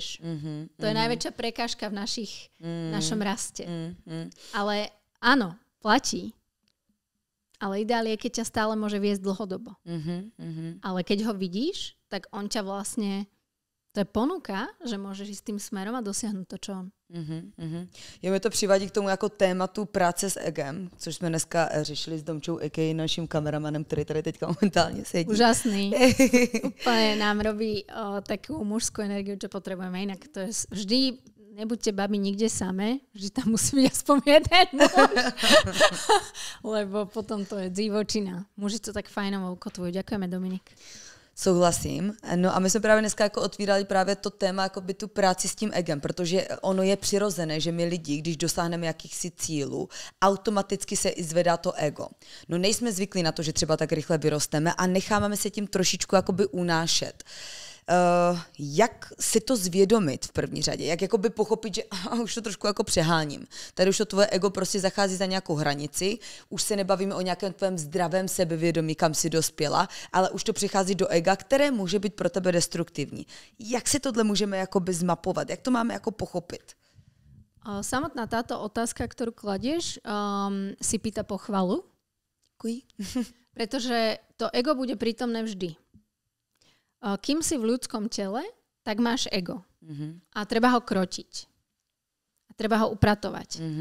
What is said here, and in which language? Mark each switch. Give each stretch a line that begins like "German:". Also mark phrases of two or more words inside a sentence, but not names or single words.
Slovak: To je najväčšia prekážka v našom raste. Ale áno, platí. Ale ideál je, keď ťa stále môže viesť dlhodobo. Ale keď ho vidíš, tak on ťa vlastne, to je ponuka, že môžeš ísť tým smerom a dosiahnuť to, čo on.
Czech: Jo, mě to přivádí k tomu jako tématu práce s egem, což jsme dneska řešili s Domčou, a.k.a. naším kameramanem, který tady teďka momentálně sedí. Úžasný.
Slovak: Úplne nám robí takú mužskú energiu, čo potrebujeme. Inak to je vždy, nebuďte babi nikde samé, vždy tam musí byť aspoň jeden muž. Lebo potom to je divočina. Muži to tak fajnovo ukotvujú. Ďakujeme, Dominik.
Czech: Souhlasím. No a my jsme právě dneska jako otvírali právě to téma, jako by tu práci s tím egem, protože ono je přirozené, že my lidi, když dosáhneme jakýchsi cílů, automaticky se i zvedá to ego. No nejsme zvyklí na to, že třeba tak rychle vyrosteme a necháváme se tím trošičku jakoby unášet. Jak si to zvědomit v první řadě? Jak jakoby pochopit, že už to trošku jako přeháním. Tady už to tvoje ego prostě zachází za nějakou hranici, už se nebavíme o nějakém tvém zdravém sebevědomí, kam si dospěla, ale už to přichází do ega, které může být pro tebe destruktivní. Jak si tohle můžeme jakoby zmapovat? Jak to máme jako pochopit?
Slovak: Samotná táto otázka, ktorú kladieš, si pýta pochvalu.
Czech: Děkuji.
Slovak: Pretože to ego bude prítomné vždy. Kým si v ľudskom tele, tak máš ego. A treba ho krotiť. A treba ho upratovať.